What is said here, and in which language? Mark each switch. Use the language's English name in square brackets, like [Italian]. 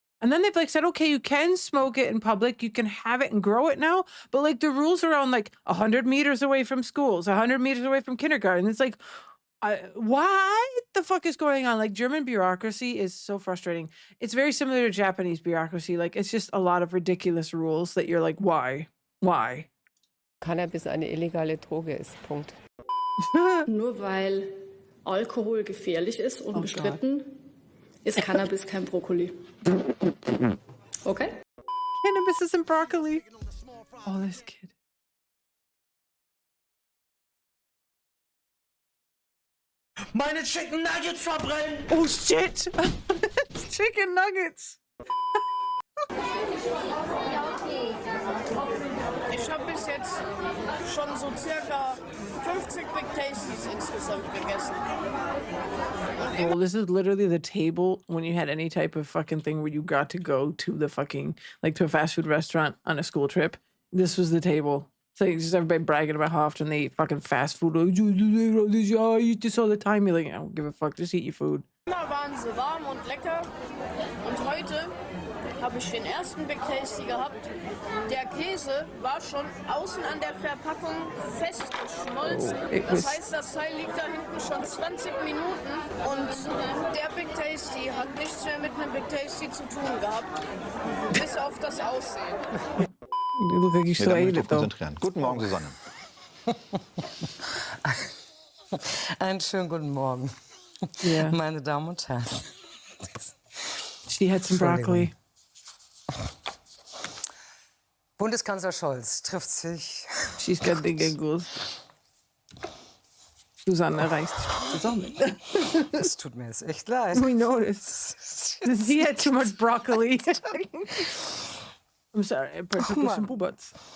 [English] And then they've like said, okay, you can smoke it in public, you can have it and grow it now, but like the rules around like 100 meters away from schools, 100 meters away from kindergarten. It's like, what the fuck is going on? Like, German bureaucracy is so frustrating. It's very similar to Japanese bureaucracy. Like, it's just a lot of ridiculous rules that you're like, why? Why? [German] Cannabis eine illegale Droge ist. Punkt. Nur weil Alkohol gefährlich ist und bestritten, ist Cannabis kein Brokkoli. [English] Okay? Cannabis isn't broccoli. Oh, this kid. [German] Meine Chicken Nuggets verbrennen! [English] Oh shit! Chicken Nuggets! [German] Ich habe bis jetzt schon so circa 50 Big Tasties insgesamt gegessen. [English] Well, this is literally the table when you had any type of fucking thing where you got to go to the fucking, like, to a fast food restaurant on a school trip. This was the table. So just everybody bragging about how often they eat fucking fast food. Like, I eat this all the time. You're like, I don't give a fuck. Just eat your food. [German] Da waren sie warm und lecker. Und heute habe ich den ersten Big Tasty gehabt. Der Käse war schon außen an der Verpackung festgeschmolzen. Das heißt, das Teil liegt da hinten schon 20 Minuten. Und der Big Tasty hat nichts mehr mit einem Big Tasty zu tun gehabt. Bis auf das Aussehen. [English] You look like you still ate it, though. [German] Guten Morgen, Susanne. Einen schönen guten Morgen, [English] Yeah. [German] meine Damen und Herren. [English] She had some broccoli. [German] Bundeskanzler Scholz trifft sich. [English] She's got the giggles. [German] Susanne reißt sich zusammen. Das tut mir jetzt echt leid. [English] We noticed. He had too much broccoli. I'm sorry, I took some Bubats.